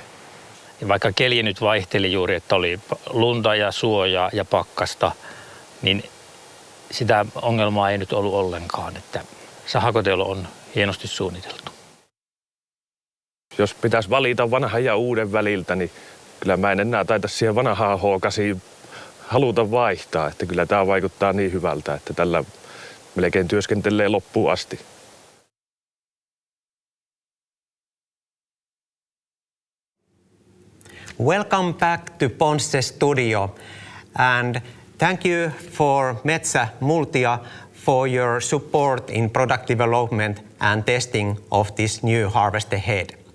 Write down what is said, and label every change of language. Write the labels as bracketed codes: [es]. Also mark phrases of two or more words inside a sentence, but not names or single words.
[fi] Ja vaikka keli nyt vaihteli juuri, että oli lunta ja suojaa ja pakkasta, niin sitä ongelmaa ei nyt ollut ollenkaan, että sahakotelo on hienosti suunniteltu. Jos pitäisi valita vanhan ja uuden väliltä, niin kyllä mä en enää taita siihen vanhaan H8 haluta vaihtaa. Että kyllä tämä vaikuttaa niin hyvältä, että tällä melkein työskentelee loppuun asti. [en] Welcome back to PONSSE Studio, and thank you for Metsä Multia for your support in product development and testing of this new harvester head.